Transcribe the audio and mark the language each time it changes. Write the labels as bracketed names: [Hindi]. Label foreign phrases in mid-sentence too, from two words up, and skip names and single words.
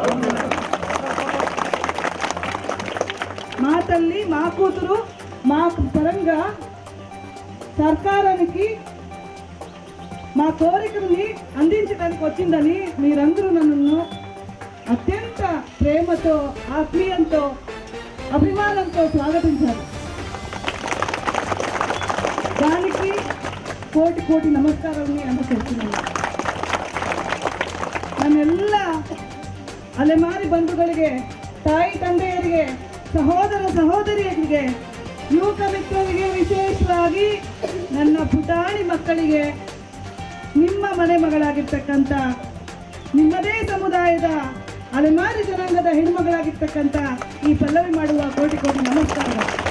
[Telugu] మా తల్లి, మా కూతురు మా పరంగా సర్కారానికి మా కోరికల్ని అందించడానికి వచ్చిందని మీరందరూ నన్ను అత్యంత ప్రేమతో, ఆత్మీయంతో, అభిమానంతో స్వాగతించారు. దానికి కోటి కోటి నమస్కారాన్ని అందజేస్తున్నాను. [Kannada] ನನ್ನೆಲ್ಲ ಅಲೆಮಾರಿ ಬಂಧುಗಳಿಗೆ, ತಾಯಿ ತಂದೆಯರಿಗೆ, ಸಹೋದರ ಸಹೋದರಿಯರಿಗೆ, ಯುವಕ ಮಿತ್ರರಿಗೆ, ವಿಶೇಷವಾಗಿ ನನ್ನ ಪುಟಾಣಿ ಮಕ್ಕಳಿಗೆ, ನಿಮ್ಮ ಮನೆ ಮಗಳಾಗಿರ್ತಕ್ಕಂಥ, ನಿಮ್ಮದೇ ಸಮುದಾಯದ ಅಲೆಮಾರಿ ಜನಾಂಗದ ಹೆಣ್ಮಗಳಾಗಿರ್ತಕ್ಕಂಥ ಈ ಪಲ್ಲವಿ ಮಾಡುವ ಕೋಟಿ ಕೋಟಿ ನಮಸ್ಕಾರಗಳು.